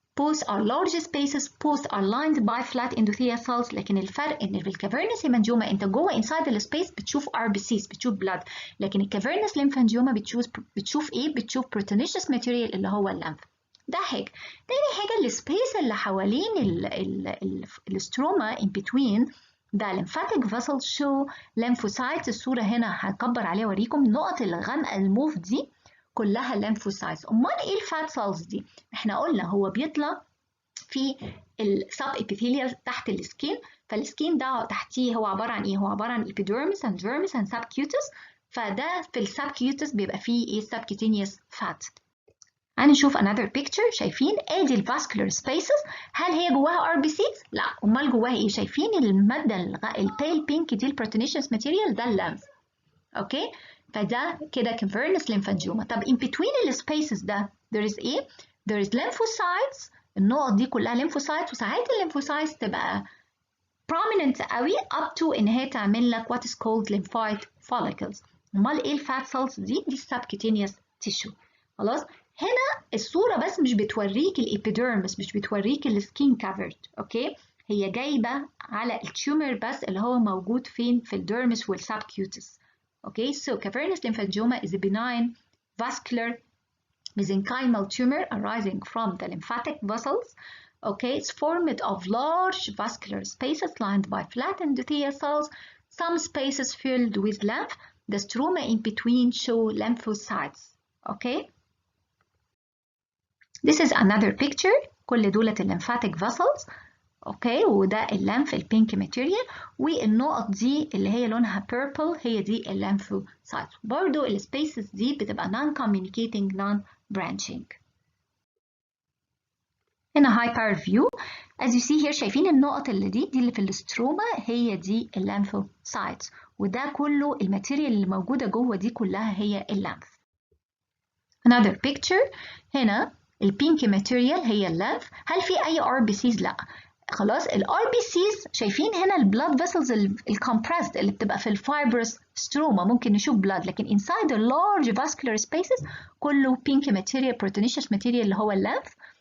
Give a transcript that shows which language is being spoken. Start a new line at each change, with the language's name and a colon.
English: Both are large spaces, both are lined by flat endothelial cells.
Arabic: لكن الفرق ان في cavernous hemangioma انت جوه
English: inside the space
Arabic: بتشوف RBCs بتشوف blood لكن cavernous lymphangioma بتشوف ايه؟ بتشوف proteinaceous material اللي هو الليمف. ده حاجة. تاني حاجة السبيس اللي حوالين الستروما
English: in between
Arabic: ده
English: lymphatic vessels show lymphocytes.
Arabic: الصورة هنا هكبر عليها اوريكم النقط الغامقة الموف دي كلها lymphocytes. امال ايه الفات سيلز دي؟ احنا قلنا هو بيطلع في السب epithelial تحت السكين فالسكين ده تحتيه هو عبارة عن ايه؟ هو عبارة عن
English: epidermis and dermis and subcutis
Arabic: فده في السبكيوتس بيبقى فيه ايه
English: subcutaneous fat.
Arabic: هنشوف
English: another picture.
Arabic: شايفين ادي الفاسكولار سبيسز هل هي جواها RBCs؟ لا امال جواها ايه؟ شايفين الماده البيل بينك دي البروتينيشنس ماتيريال ده الليمف. اوكي فده كده cavernous lymphangioma. طب
English: in between
Arabic: السبيسز ده
English: there is
Arabic: ايه؟
English: there is lymphocytes.
Arabic: النقط دي كلها lymphocytes وساعات الليمفوسايتس تبقى prominent قوي
English: up to
Arabic: ان هي تعمل لك
English: what is called lymphoid follicles.
Arabic: امال ايه الفات سيلز دي؟ دي
English: subcutaneous tissue.
Arabic: خلاص هنا الصورة بس مش بتوريك الإبيديرمس مش بتوريك السكين كافرد. أوكي هي جايبة على التيومر بس اللي هو موجود فين في الديرمس والسبكيوتس.
English: Okay so cavernous lymphangioma is a benign vascular mesenchymal tumor arising from the lymphatic vessels. Okay, it's formed of large vascular spaces lined by flat endothelial cells, some spaces filled with lymph the stroma in between show lymphocytes. Okay, this is another picture.
Arabic: كل دولة lymphatic vessels. اوكي، وده الليمف البينك ماتيريال، والنقط دي اللي هي لونها purple هي دي الليمفوسايت. برضو السبيسز دي بتبقى
English: non communicating non branching.
Arabic: هنا
English: high power view as you see here.
Arabic: شايفين النقط دي اللي في الستروما هي دي الليمفوسايت، وده كله الماتيريال اللي موجودة جوه دي كلها هي الليمف.
English: another picture.
Arabic: هنا البينك ماتيريال هي الليمف. هل في اي RBCs؟ لا. خلاص الار بي سيز شايفين هنا البلاد فيسلز الكمبريسد اللي بتبقى في الفايبرس ستروما ممكن نشوف بلاد، لكن
English: inside the large vascular spaces
Arabic: كله
English: pink material proteinaceous material
Arabic: اللي هو الليمف.